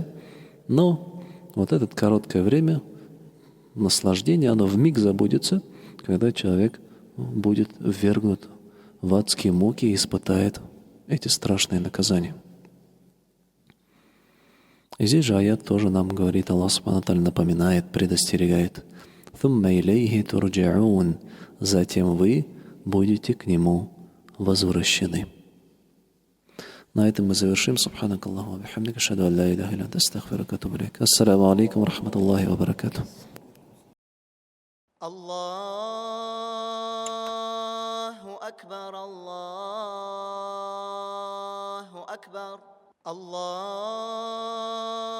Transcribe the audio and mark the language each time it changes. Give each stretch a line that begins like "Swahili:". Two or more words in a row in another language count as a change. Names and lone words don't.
Russian: Но вот это короткое время наслаждения, оно вмиг забудется, когда человек будет ввергнут в адские муки и испытает эти страшные наказания. И здесь же аят тоже нам говорит, Аллах
Arabic: سبحانه و تعالى
Russian: напоминает, предостерегает.
Arabic: «ثم إليه ترجعون».
Russian: Затем вы будете к нему возвращены. На этом мы завершим.
Arabic: سبحانك اللهم و بحمدك أشهد أن لا إله إلا أنت أستغفرك و أتوب إليك. السلام عليكم و رحمة الله و بركاته. الله أكبر الله أكبر الله